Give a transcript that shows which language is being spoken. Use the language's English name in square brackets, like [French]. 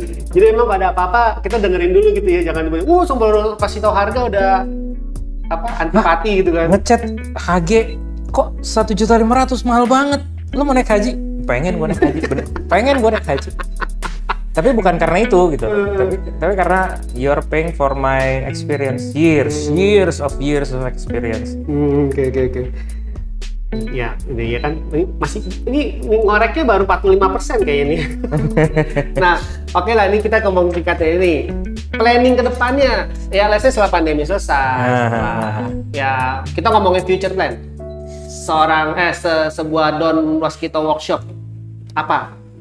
[Indonesian] Jadi emang pada apa-apa kita dengerin dulu gitu ya, jangan dulu, sebelum kasih tahu harga udah antipati gitu kan. Ngechat HG kok 1.500.000 mahal banget. Lo mau naik haji? Pengen gue naik haji, bener. Pengen gue naik haji. Tapi bukan karena itu gitu. Tapi karena [English] you're paying for my experience, years of experience. [Indonesian] Oke. Ya, ini ya kan ini ngoreknya baru 45% kayaknya nih. Nah, oke lah, ini kita ngomong singkatnya ini. Planning ke depannya, ya [English] let's say [Indonesian] setelah pandemi selesai. Ya, kita ngomongin future plan. Sebuah Don Waskito workshop. Apa?